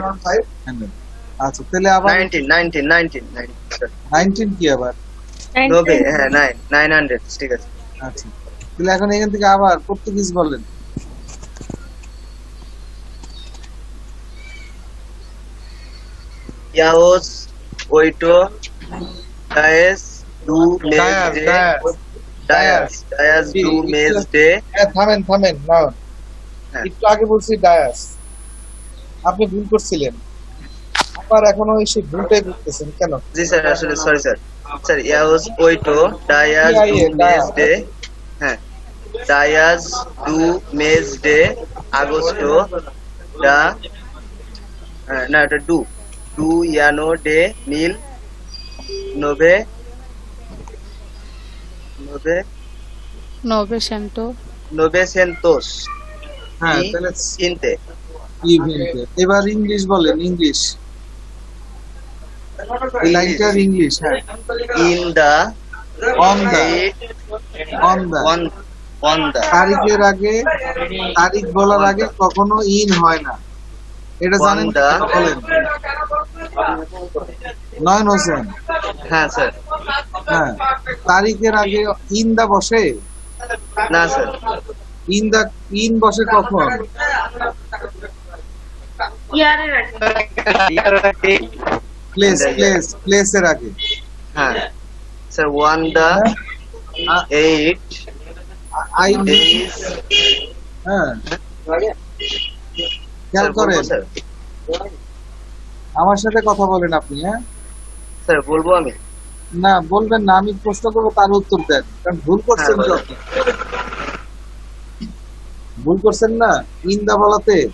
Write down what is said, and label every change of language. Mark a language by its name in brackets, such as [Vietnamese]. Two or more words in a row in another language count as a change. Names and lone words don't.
[Bangla] আচ্ছা, তাহলে আবার 19 কি আবার 90, হ্যাঁ 900 ঠিক আছে। আচ্ছা, তাহলে এখন এখান থেকে আবার পর্তুগিজ বলেন। [Portuguese] Eos 8 dias do mês de dias do mês de [Bangla] থামেন না, হ্যাঁ। একটু আগে বলছি ডায়াস, আপনি ভুল করছিলেন, আবার এখনো এসে ভুলটাই করতেছেন কেন? জি স্যার, আসলে সরি স্যার। স্যার [Portuguese] Eos 8 dias do mês de, [Bangla] হ্যাঁ [Portuguese] dias do mês de agosto da, [Bangla] না এটা [Portuguese] do ano de 1900 [Bangla] হ্যাঁ, তাহলে 20 এবার ইংলিশ বলেন। ইংলিশ এই লাইনটার ইংলিশ। হ্যাঁ, [English] in the on the on the [Bangla] তারিখের আগে, তারিখ বলার আগে কখনো ইন হয় না, এটা জানেন কি? Wanda. বলেন। নয়ন হোসেন, হ্যাঁ স্যার হ্যাঁ, তারিখের আগে [English] in the [Bangla] বসে? না স্যার ইন বসে কখন? ইয়ারের আগে। প্লেসের আগে। হ্যাঁ স্যার [English] on the 8 [Bangla] আই days হ্যাঁ, খেয়াল স্যার বলবো করেন, স্যার আমার সাথে কথা বলেন আপনি। হ্যাঁ, স্যার বলবো আমি না বলবেন না, আমি প্রশ্ন করবো তার উত্তর দেন, কারণ ভুল করছেন তো বলেন। আপনি। ভুল করছেন না ইন্দা বলাতে।